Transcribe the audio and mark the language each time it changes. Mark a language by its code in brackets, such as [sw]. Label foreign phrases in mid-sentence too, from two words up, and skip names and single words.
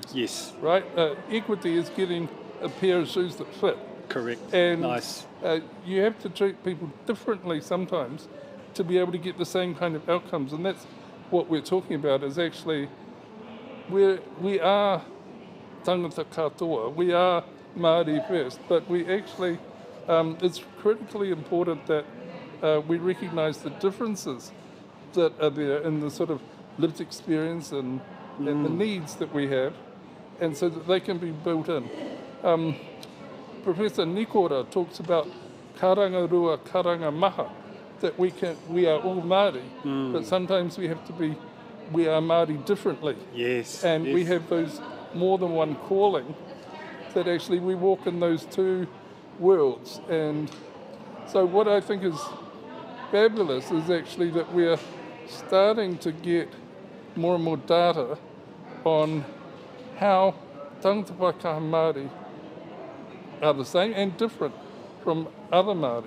[en] Yes. Right? Equity is getting a pair of shoes that fit. Correct. And nice. You have to treat people differently sometimes to be able to get the same kind of outcomes. And that's what we're talking about is actually we are [mi] tangata katoa, [en] we are Māori first, but we actually, it's critically important that we recognise the differences that are there in the sort of lived experience and the needs that we have, and so that they can be built in. Professor Nikora talks about [mi] karanga rua, karanga maha, [en] that we are all Māori, but sometimes we are Māori differently. Yes. And we have those more than one calling that actually we walk in those two worlds. And so what I think is fabulous is actually that we're starting to get more and more data on how [mi] tangata Paikaha [en] Māori are the same and different from other Māori.